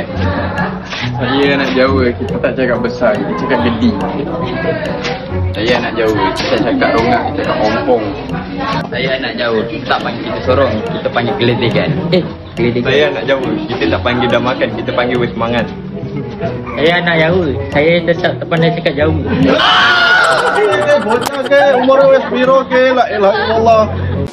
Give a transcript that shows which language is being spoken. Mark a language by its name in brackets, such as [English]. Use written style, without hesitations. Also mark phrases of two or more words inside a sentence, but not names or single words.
[Malay] Saya anak Jawa, kita tak cakap besar, kita cakap gedi. Saya anak Jawa, kita tak cakap rongak, kita cakap ompong. Saya anak Jawa, kita tak panggil kita sorong, kita panggil geledegan. Geledegan. Saya anak Jawa, kita tak panggil dah makan, kita panggil [Javanese] wes mangan. [Malay] Saya anak Jawa, saya tetap tak pandai cakap Jawa. [Javanese] Bocah ke umur wes piro ke [Arabic] لا إله إلا الله.